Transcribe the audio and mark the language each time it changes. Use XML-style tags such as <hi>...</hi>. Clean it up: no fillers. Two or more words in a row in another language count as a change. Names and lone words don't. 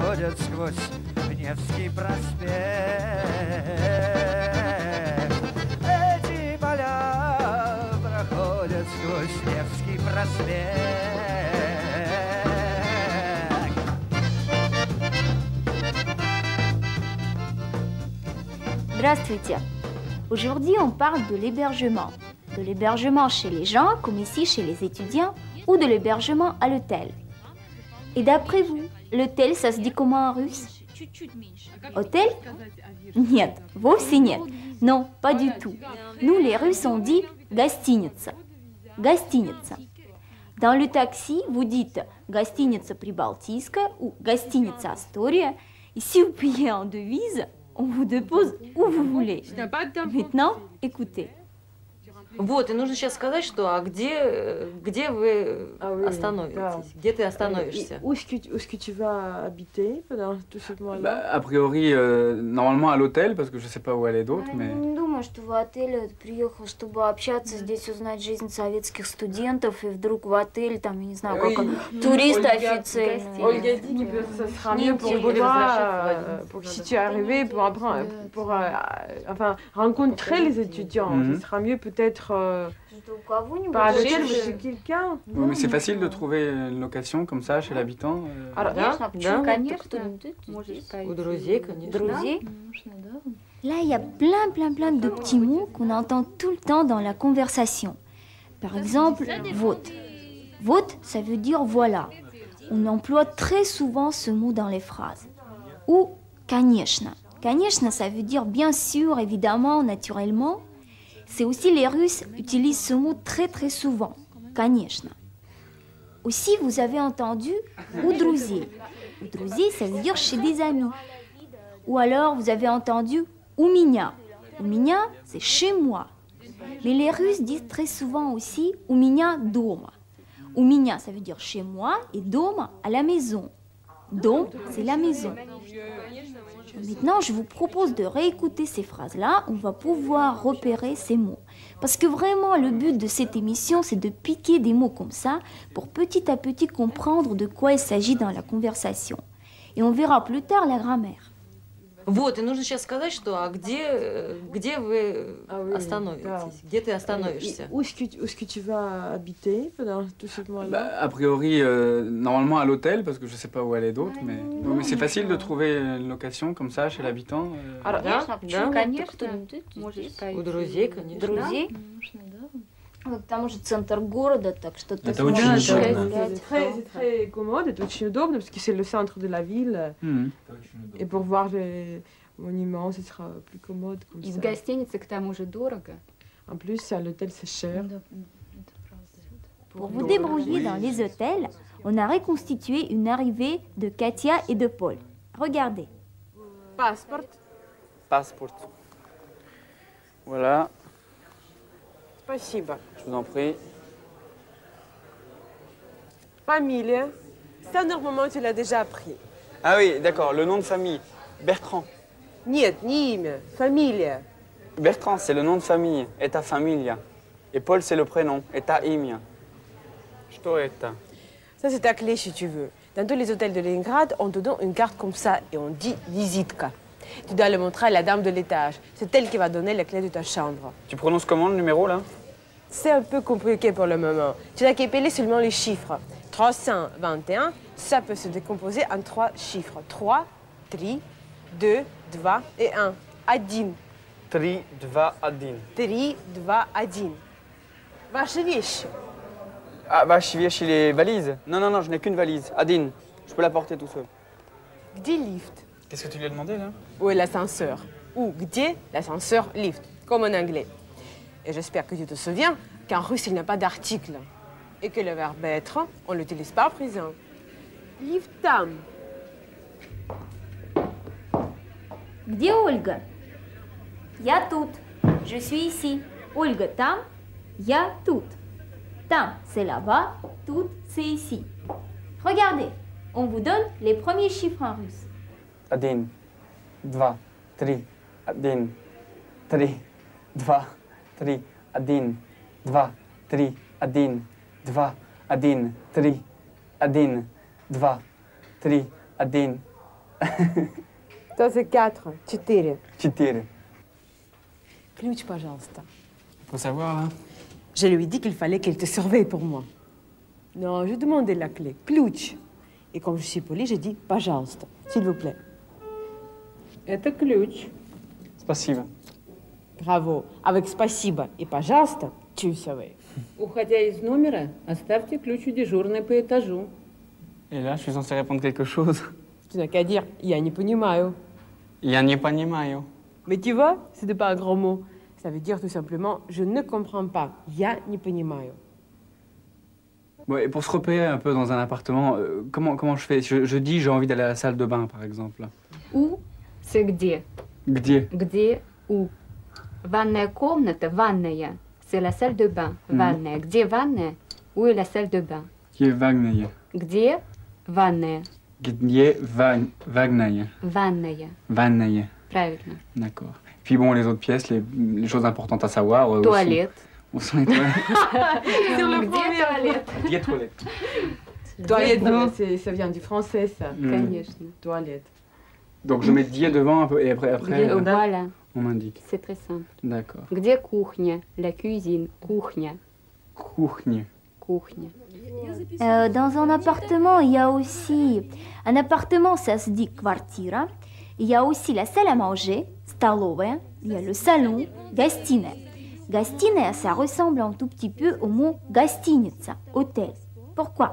<ru>проходят сквозь Невский проспект. Эти поля проходят сквозь Невский проспект. Здравствуйте!</ru> <fr>Aujourd'hui, on parle de l'hébergement. De l'hébergement chez les gens, comme ici chez les étudiants, ou de l'hébergement à l'hôtel. Et d'après vous, l'hôtel, ça se dit comment en russe? Hôtel?</fr> <ru>Нет, вовсе нет.</ru> <fr>Non, pas du tout. Nous, les Russes, on dit гостиница.</fr> <ru>Гостиница.</ru> <fr>Dans le taxi, vous dites</fr> <ru>гостиница Прибалтийская</ru> <fr>ou</fr> <ru>гостиница Astoria.</ru> <fr>Et si vous payez en devise, on vous dépose où vous voulez. Maintenant, écoutez.</fr> <ru>Вот, и нужно сейчас сказать, что где вы остановитесь, где ты остановишься.</ru> <fr>Où est-ce que tu vas habiter pendant tout ce mois-là? A priori, normalement à l'hôtel, parce que je sais pas où aller d'autre, mais...</fr> <ru>Не думаю, что в отель приехал, чтобы общаться здесь, узнать жизнь советских студентов, и вдруг в отель, там, я не знаю, как турист официальный.</ru> <fr>Olga dit que ça sera mieux pour toi, si tu es arrivé pour apprendre, enfin, rencontrer les étudiants. Ce sera mieux peut-être pas à l'hôtel, mais chez quelqu'un. Oui, mais c'est facile de trouver une location comme ça chez l'habitant.</fr> <ru>У друзей, конечно.</ru> <fr>Là, il y a plein de petits mots qu'on entend tout le temps dans la conversation. Par exemple,</fr> <ru>вот. Вот,</ru> <fr>ça veut dire voilà. On emploie très souvent ce mot dans les phrases.</fr> <ru>Ou конечно. Конечно,</ru> <fr>ça veut dire bien sûr, évidemment, naturellement. C'est aussi les Russes utilisent ce mot très souvent. Конечно. Aussi, vous avez entendu</fr> <ru>у друзей. У друзей,</ru> <fr>ça veut dire chez des amis. Ou alors, vous avez entendu</fr> <ru>у меня. У меня,</ru> <fr>c'est chez moi. Mais les Russes disent très souvent aussi</fr> <ru>у меня дома. У меня,</ru> <fr>ça veut dire chez moi, et дома, à la maison. Dom, c'est la maison. Maintenant, je vous propose de réécouter ces phrases-là. On va pouvoir repérer ces mots. Parce que vraiment, le but de cette émission, c'est de piquer des mots comme ça pour petit à petit comprendre de quoi il s'agit dans la conversation. Et on verra plus tard la grammaire. Вот, и нужно сейчас сказать, что где вы остановитесь, где ты остановишься. Où est-ce que tu vas habiter pendant tout ce mois-là? A priori, normalement à l'hôtel, parce que je sais pas où aller d'autre, mais c'est facile de trouver une location comme ça chez l'habitant.</fr> <ru>У друзей, конечно. Друзей? К тому же центр города, так что ты Это очень удобно.</ru> <fr>C'est très commode, c'est</fr> <ru>очень удобно,</ru> <fr>parce que c'est le centre de la ville. Et pour voir les monuments, ce sera plus commode comme</fr> <ru>И в</ru> <fr>ça.</fr> <ru>гостинице к тому же дорого.</ru> <fr>En plus, à l'hôtel, c'est cher. Pour vous débrouiller dans les hôtels, on a reconstitué une arrivée de Katia et de Paul. Regardez. Passeport. Passport. Voilà,</fr> <ru>Спасибо.</ru> <fr>je vous en prie. Famille. Ça, normalement, tu l'as déjà appris. Ah oui, d'accord, le nom de famille. Bertrand.</fr> <ru>Нет, не имя. Фамилия.</ru> <fr>Bertrand, c'est le nom de famille. Это familia. Et Paul, c'est le prénom.</fr> <ru>Это имя. Что это?</ru> <fr>Ça, c'est ta clé, si tu veux. Dans tous les hôtels de Leningrad, on te donne une carte comme ça et on dit visitka. Tu dois le montrer à la dame de l'étage. C'est elle qui va donner la clé de ta chambre. Tu prononces comment le numéro là? C'est un peu compliqué pour le moment. Tu n'as qu'à épeler seulement les chiffres. 321, ça peut se décomposer en 3 chiffres. 3, 3, 2, 2 et 1.</fr> <ru>Один.</ru> <fr>3, 2, 1.</fr> <ru>3, 2, 1. Ваши вещи.</ru> <fr>Ah, bah, je suis les valises. Non, je n'ai qu'une valise. Adine, je peux la porter tout seul.</fr> <ru>Где lift?</ru> <fr>Qu'est-ce que tu lui as demandé là? Où est l'ascenseur? Ou где l'ascenseur lift, comme en anglais. Et j'espère que tu te souviens qu'en russe, il n'y a pas d'article. Et que le verbe être, on l'utilise pas à présent.</fr> <ru>Lift там. Где Ольга? Я тут.</ru> <fr>Je suis ici.</fr> <ru>Ольга там. Я тут. Там,</ru> <fr>c'est là-bas. Tout, c'est ici. Regardez, on vous donne les premiers chiffres en russe. 1, 2, 3, 1, 3, 2, 3, 1, 2, 3, 1, 2, 3, 1, 3, 2, 3, 1, Ça, c'est 4. 4. 4.</fr> <ru>Ключ, пожалуйста.</ru> <fr>Faut savoir, là. Je lui ai dit qu'il fallait qu'elle te surveille pour moi. Non, je demandais la clé. Ключ. Et comme je suis polie, j'ai dit пожалуйста, s'il vous plaît.</fr> <ru>Это ключ. Спасибо.</ru> <fr>Bravo. Avec</fr> <ru>спасибо и пожалуйста,</ru> <fr>tu savais.</fr> <ru>Уходя из номера, оставьте ключ у дежурной по этажу.</ru> <fr>Et là, je suis censé répondre quelque chose. Tu n'as qu'à dire</fr> <ru>я не понимаю. Я не понимаю.</ru> <fr>Mais tu vois, ce n'est pas un grand mot. Ça veut dire tout simplement je ne comprends pas.</fr> <ru>Я не понимаю.</ru> <fr>Bon, et pour se repérer un peu dans un appartement, comment je fais? Je dis j'ai envie d'aller à la salle de bain, par exemple. У – c'est где.</fr> <ru>Где? Где у. Ванная комната, ванная.</ru> <fr>C'est la salle de bain.</fr> <ru>Ванная. Где ванная?</ru> <fr>Où est la salle de bain?</fr> <ru>Где ванная? Где ванная? Где ванная? Ванная. Ванная. Правильно.</ru> <fr>D'accord. Puis bon, les autres pièces, les choses importantes à savoir.</fr> <ru>Туалет.</ru> <fr>Où sont les toilettes? Sur le</fr> <ru>Где</ru> <fr>premier.</fr> <ru>туалет? Где toilettes?</ru> <fr>Toilette, ça vient du français, ça.</fr> <ru>Конечно.</ru> <fr>Toilette. Donc je mets die devant un peu, et après Voilà. on m'indique. C'est très simple. D'accord.</fr> <ru>Где кухня?</ru> <fr>La cuisine.</fr> <ru>Кухня. Кухня. Кухня.</ru> <fr>Dans un appartement, il y a aussi... Un appartement, ça se dit квартира. Il y a aussi la salle à manger, столовая. Il y a le salon,</fr> <ru>гостиная. Гостиная,</ru> <fr>ça ressemble un tout petit peu au mot гостиница, hôtel. Pourquoi?</fr>